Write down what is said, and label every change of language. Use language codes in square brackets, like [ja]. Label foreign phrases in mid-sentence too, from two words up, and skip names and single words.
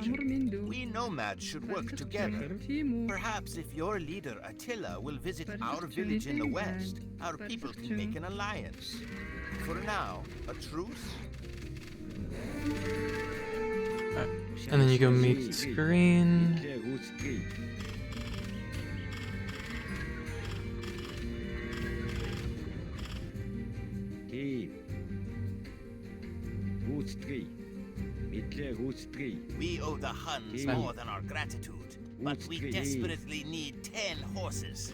[mn] Амар минь дүү. [en] We nomads should work together. [mn] Тийм үү. [en] Perhaps if your leader Attila will visit our village in the west, our people can make an alliance. For now, a truce? And then you go meet Screen. We owe the Huns more than our gratitude, but we desperately need 10 horses.